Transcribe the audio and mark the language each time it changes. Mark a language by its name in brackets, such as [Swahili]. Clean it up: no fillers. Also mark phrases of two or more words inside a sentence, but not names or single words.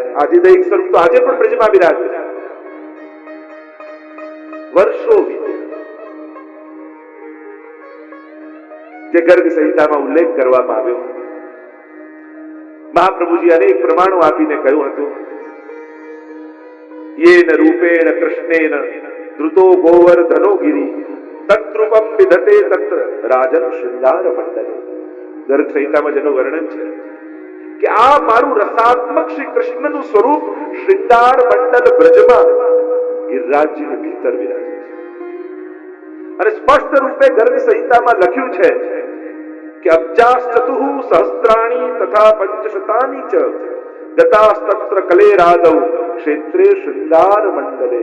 [Gujarati] આદિદૈહિક સ્વરૂપ તો આજે પણ બ્રજમાં બિરાજે છે. વર્ષો જે ગર્ગ સંહિતામાં ઉલ્લેખ કરવામાં આવ્યો, મહાપ્રભુજી અનેક પ્રમાણો આપીને કહ્યું હતું, [Sanskrit] येन रूपेण कृष्णेन द्रुतो गोवर्धनो गिरि तत्रूपम विधते तत्र राजन श्रृंगार मंडले. [Gujarati] ગર્ગ સંહિતામાં જેનું વર્ણન છે કે આ મારું રસાત્મક શ્રી કૃષ્ણનું સ્વરૂપ શ્રૃંગાર મંડલ બ્રજમાં ગિરિરાજજીની ભીતર વિરાજે છે. અને સ્પષ્ટ રૂપે ગર્ગ સંહિતામાં લખ્યું છે કે [Sanskrit] अब्जाश्चतुः सहस्त्राणी तथा पंचशतानी च गतास्तत्र कलेरादौ क्षेत्रे शृंगार मंडले.